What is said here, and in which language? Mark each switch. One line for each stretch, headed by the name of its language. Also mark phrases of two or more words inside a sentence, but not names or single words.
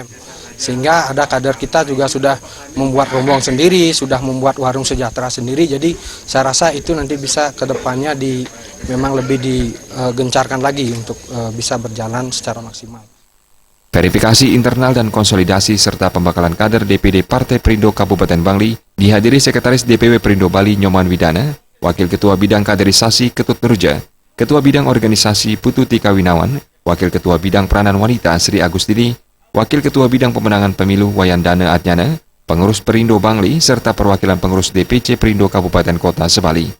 Indonesian: Sehingga ada kader kita juga sudah membuat rombong sendiri, sudah membuat warung sejahtera sendiri. Jadi saya rasa itu nanti bisa ke depannya memang lebih digencarkan lagi untuk bisa berjalan secara maksimal. Verifikasi internal dan konsolidasi serta pembekalan kader DPD Partai Perindo Kabupaten Bangli dihadiri Sekretaris DPW Perindo Bali Nyoman Widana, Wakil Ketua Bidang Kaderisasi Ketut Nurja, Ketua Bidang Organisasi Putu Tika Winawan, Wakil Ketua Bidang Peranan Wanita Sri Agustini, Wakil Ketua Bidang Pemenangan Pemilu Wayandana Adnyana, Pengurus Perindo Bangli, serta perwakilan pengurus DPC Perindo Kabupaten Kota Sebali.